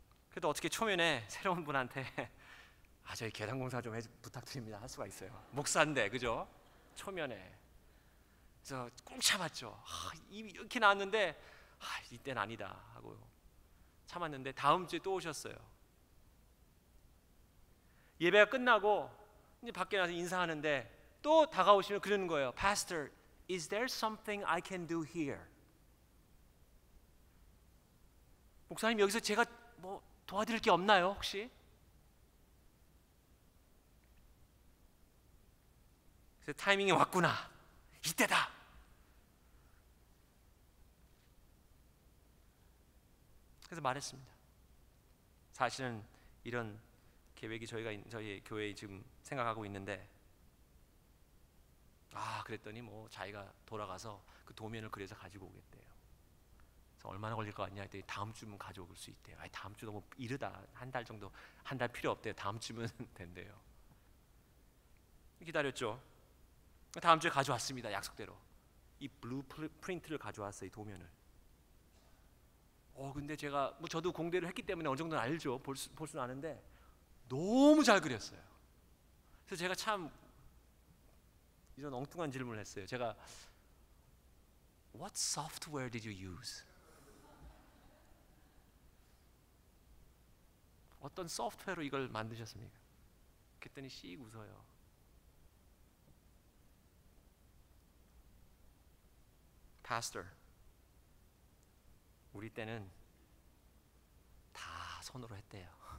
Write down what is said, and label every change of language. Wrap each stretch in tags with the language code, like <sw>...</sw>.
<ko>그래도 어떻게 초면에 새로운 분한테 저희 계단 공사 좀 부탁드립니다 할 수가 있어요. 목사인데, 그죠? 초면에. 그래서 꾹 참았죠. 입이 이렇게 나왔는데 이때는 아니다 하고 참았는데 다음 주에 또 오셨어요. 예배가 끝나고 이제 밖에 나서 인사하는데 또 다가오시면 그러는 거예요.</ko> <en>Pastor, is there something I can do here?</en> <ko>목사님, 여기서 제가 뭐 도와드릴 게 없나요 혹시? 그래서 타이밍이 왔구나, 이때다. 그래서 말했습니다. 사실은 이런 계획이 저희 교회에 지금 생각하고 있는데, 그랬더니 뭐 자기가 돌아가서 그 도면을 그래서 가지고 오겠대요. 그래서 얼마나 걸릴 것 같냐 했더니 다음 주면 가져올 수 있대요. 다음 주 너무 이르다, 한 달 정도, 한 달 필요 없대요. 다음 주면 된대요. 기다렸죠. 다음 주에 가져왔습니다. 약속대로 이 블루 프린트를 가져왔어요. 이 도면을. 근데 제가 저도 공대를 했기 때문에 어느 정도는 알죠. 볼 수는 아는데 너무 잘 그렸어요. 그래서 제가 참 이런 엉뚱한 질문을 했어요. 제가</ko> <en>What software did you use?</en> <ko>어떤 소프트웨어로 이걸 만드셨습니까? 그랬더니 씩 웃어요. Pastor, 우리 때는 다 손으로 했대요.</ko>